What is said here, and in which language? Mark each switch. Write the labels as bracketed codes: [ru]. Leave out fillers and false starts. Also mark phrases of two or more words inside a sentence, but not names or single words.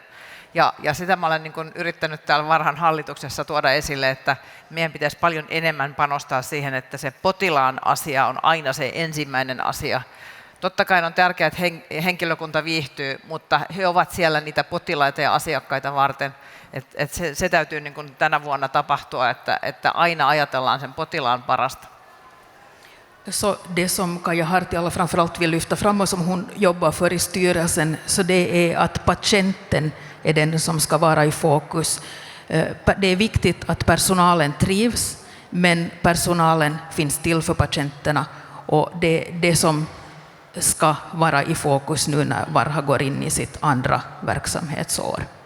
[fi] Ja sitä mä olen niin kuin yrittänyt täällä Varhan hallituksessa tuoda esille, että meidän pitäisi paljon enemmän panostaa siihen, että se potilaan asia on aina se ensimmäinen asia. Totta kai on tärkeää, että henkilökunta viihtyy, mutta he ovat siellä niitä potilaita ja asiakkaita varten. Se täytyy niin kuin tänä vuonna tapahtua, että aina ajatellaan sen potilaan parasta. [sv] Så det som Kaja Hartiala framförallt vill lyfta fram och som hon jobbar för i styrelsen, så det är att patienten är den som ska vara i fokus. Det är viktigt att personalen trivs, men personalen finns till för patienterna och det är det som ska vara i fokus nu när Varha går in i sitt andra verksamhetsår.